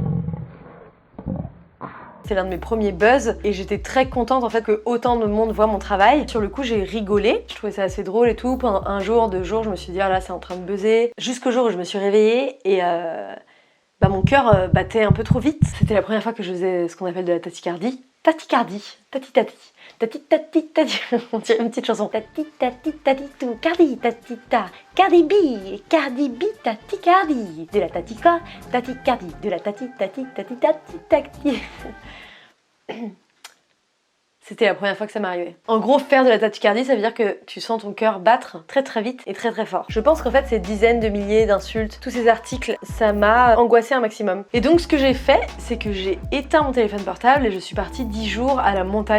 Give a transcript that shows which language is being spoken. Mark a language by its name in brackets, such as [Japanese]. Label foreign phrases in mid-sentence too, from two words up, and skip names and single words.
[French] C'est l'un de mes premiers buzz et j'étais très contente en fait que autant de monde voit mon travail. Sur le coup, j'ai rigolé. Je trouvais ça assez drôle et tout. Pendant 1 jour, 2 jours, je me suis dit ah là, c'est en train de buzzer. Jusqu'au jour où je me suis réveillée et mon cœur battait un peu trop vite. C'était la première fois que je faisais ce qu'on appelle de la tachycardie. Tachycardie, tati-tati. Tati-tati-tati, on dirait une petite chanson. Tati-tati-tati tout, cardi, tatita, cardi bi, tati-cardi. De la tatica, tati-cardi, de la tati-tati-tati-tati-tati. C'était la première fois que ça m'arrivait. En gros, faire de la tachycardie, ça veut dire que tu sens ton cœur battre très très vite et très très fort. Je pense qu'en fait, ces dizaines de milliers d'insultes, tous ces articles, ça m'a angoissée un maximum. Et donc, ce que j'ai fait, c'est que j'ai éteint mon téléphone portable et je suis partie 10 jours à la montagne.